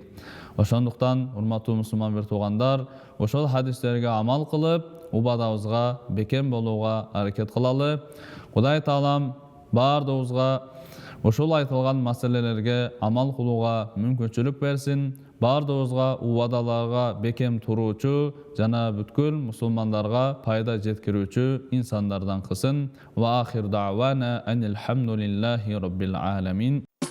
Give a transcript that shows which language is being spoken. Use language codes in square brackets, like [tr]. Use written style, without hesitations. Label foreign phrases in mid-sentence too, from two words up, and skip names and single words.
[ky] Ошондуктан, урматтуу мусулман бир туугандар, ошол хадистерге амал кылып, убадабызга бекем болууга аракет кылалы. Кудай Таалам бардыгыбызга ошол айтылган маселелерге амал кылууга мүмкүнчүлүк берсин. Бардыгыбызга убадаларга бекем туруучу жана бүткүл мусулмандарга пайда жеткирүүчү инсандардан кылсын. [ar] وآخر دعوانا أن الحمد لله رب العالمين.